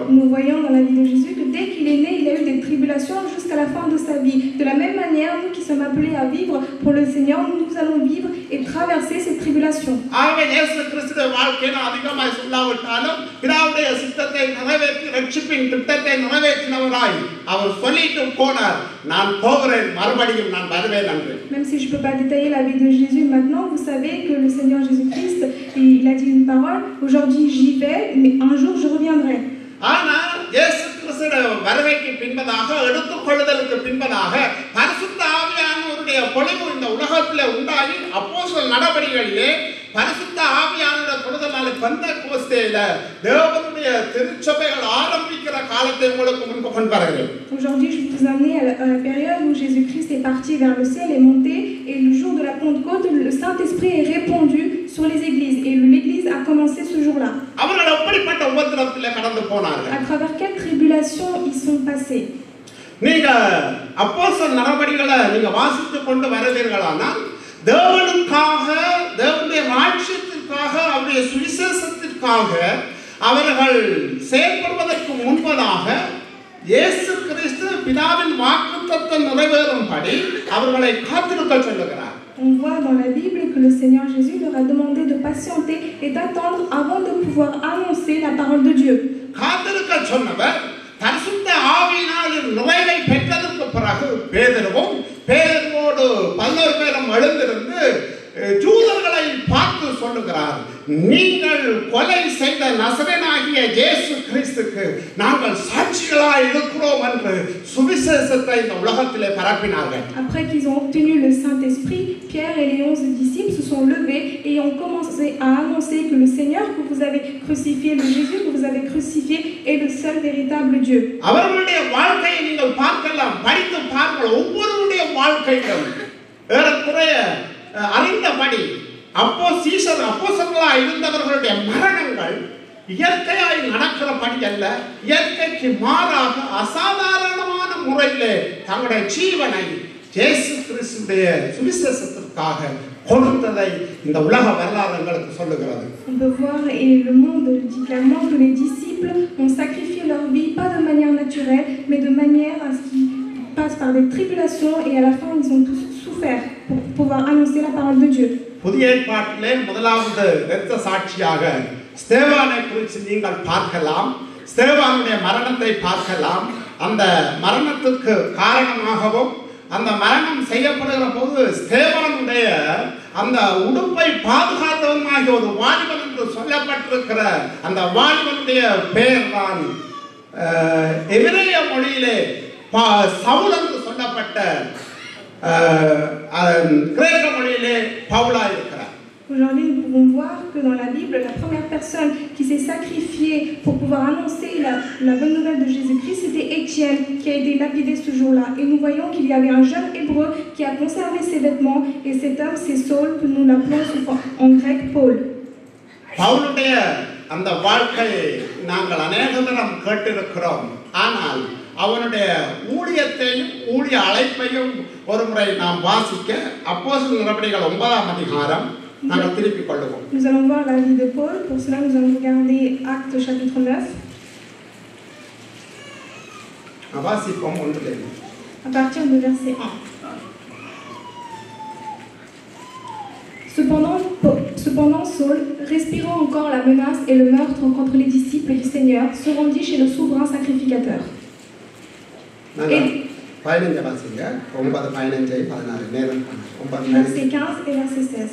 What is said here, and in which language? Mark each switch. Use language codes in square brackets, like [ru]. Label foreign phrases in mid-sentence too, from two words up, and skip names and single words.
[fr] Nous voyons dans la vie de Jésus que dès qu'il est né, il a eu des tribulations jusqu'à la fin de sa vie. De la même manière, nous qui sommes appelés à vivre pour le Seigneur, nous allons vivre et traverser ces tribulations. [ta] ஆகவே இயேசு கிறிஸ்துவின் வாழ்க்கையை நான் அதிகமாக சொல்லாவிட்டாலும் பிதாவுடைய சித்தத்தை நிறைவேற்றி ரட்சிப்பின் திட்டத்தை நிறைவேற்றினவராய் அவர் சொல்லிட்டு போனார், நான் போகிறேன், மறுபடியும் நான் வருவேன் என்று. [fr] Même si je ne peux pas détailler la vie de Jésus maintenant, vous savez que le Seigneur Jésus-Christ, il a dit une parole, aujourd'hui j'y vais, mais un jour je reviendrai. [ta] ஆனால் இயேசு கிறிஸ்துவின் வருகைக்கு பின்பதாக, எடுத்துக்கொள்ளுதலுக்கு பின்பதாக பரிசுத்த ஆவியானவருடைய பொழிவு இந்த உலகத்திலே உண்டாகி அப்போஸ்தலர் நடபடிகளிலே பரிசுத்த ஆவியானவருடைய தொடுதலால் பெந்தெகோஸ்தேயில தேவனுடைய திருச்சபைகள் ஆரம்பிக்கிற காலத்தை உங்களுக்கு முன்பு கொண்டு வருகிறேன். [fr] Aujourd'hui, je vais vous amener à la période où Jésus-Christ est parti vers le ciel et monté, et le jour de la Pentecôte, le Saint-Esprit est répandu sur les églises, et l'Église a commencé ce jour-là. [ta] அவர்கள் எப்படிப்பட்ட உபத்திரவத்திலே கடந்து போனார்கள்? [fr] À travers quelles tribulations ils sont passés? [ta] நீங்க அப்போஸ்தலர் நடபடிகளை நீங்க வாசித்துக் கொண்டு வருவீர்களானால், தேவனுக்காக, தேவனுடைய ராஜ்யத்திற்காக, அவருடைய சுவிசேஷத்திற்காக அவர்கள் செயல்படுவதற்கு முன்பதாக இயேசு கிறிஸ்து பிதாவின் வாக்குத்தத்தம் நிறைவேறும்படி அவர்களை காத்திருக்க சொல்லுகிறார். [fr] On voit dans la Bible que le Seigneur Jésus leur a demandé de patienter et d'attendre avant de pouvoir annoncer la parole de Dieu. [ta] காத்திருக்க சொன்னவர் பரிசுத்த ஆவியினால் நிறைவை பெற்றதற்கு பிறகு பேதுருவோடு 11 பேரும் எழுந்திருந்து ஜூதர்களை பார்த்து சொல்லுகிறார், நீங்கள் கொலை செய்த நசரேயனாகிய இயேசு கிறிஸ்துக்கு நாங்கள் சாட்சிகளாய் இருக்கிறோம் என்று சுவிசேஷத்தை இந்த உலகத்திலே பரப்பினார்கள். [fr] Après qu'ils ont obtenu le Saint-Esprit, Pierre et les 11 disciples se sont levés et ont commencé à annoncer que le Seigneur que vous avez crucifié, le Jésus que vous avez crucifié, est le seul véritable Dieu. [ta] அவர்களுடைய வாழ்க்கையை நீங்கள் பார்க்கலாம், படித்து பாருங்கள். ஒவ்வொருவருடைய வாழ்க்கையிலும் ஏறக்குறைய அறிந்தபடி அப்போஸ்தலர்களாய் இருந்தவர்களுடைய மரணங்கள் இயற்கையாய் நடக்கிறபடி அல்ல, இயற்கைக்கு மாறாக அசாதாரணமான முறையிலே தங்களுடைய ஜீவனை இயேசு கிறிஸ்துவின் சுவிசேஷத்திற்காக கொடுத்ததை இந்த உலக வரலாறு எங்களுக்கு சொல்லுகிறது. [fr] On peut voir, et le monde dit clairement que les disciples ont sacrifié leur vie, pas de manière naturelle, mais de manière à ce qu'ils passent par des tribulations, et à la fin ils ont tous souffert pour pouvoir annoncer la parole de Dieu. [ta] புதிய ஏற்பாட்டிலே முதலாவது இரத்த சாட்சியாக ஸ்தேவானை குறித்து நீங்கள் பார்க்கலாம். ஸ்தேவானுடைய மரணத்தை பார்க்கலாம். அந்த மரணத்துக்கு காரணமாகவும் அந்த மரணம் செய்யப்படுகிற போது ஸ்தேவானுடைய அந்த உடுப்பை பாதுகாத்தவனாகிய ஒரு வாலிபன் என்று சொல்லப்பட்டிருக்கிற அந்த வாலிபனுடைய பெயர் தான் எபிரேய மொழியிலே சவுல் என்று சொல்லப்பட்ட கிரேக்க மொழியிலே பவுலா இருக்கிறார். [fr] Aujourd'hui, nous pouvons voir que dans la Bible, la première personne qui s'est sacrifiée pour pouvoir annoncer la bonne nouvelle de Jésus-Christ, c'était Étienne, qui a été lapidé ce jour-là. Et nous voyons qu'il y avait un jeune hébreu qui a conservé ses vêtements, et cet homme, c'est Saul, que nous l'appelons en grec Paul. [ta] பவுலுடைய அந்த வாழ்க்கையை நாங்கள் அநேக தரம் கேட்டிருக்கிறோம். ஆனால் அவனுடைய ஊழியத்தையும் ஊழிய அழைப்பையும் ஒரு முறை நாம் வாசிக்க அப்போஸ்தலர் நடபடிகள் 9ஆம் அதிகாரம் நாங்கள் திருப்பிக் கொள்வோம். [fr] Nous allons voir la vie de Paul. Pour cela, nous allons regarder Actes chapitre 9. [ta] வாசிப்போம் ஒன்றிலே. [fr] À partir du verset 1. Cependant, Saul, respirant encore la menace et le meurtre contre les disciples du Seigneur, se rendit chez le souverain sacrificateur. Verset 15 et verset 16.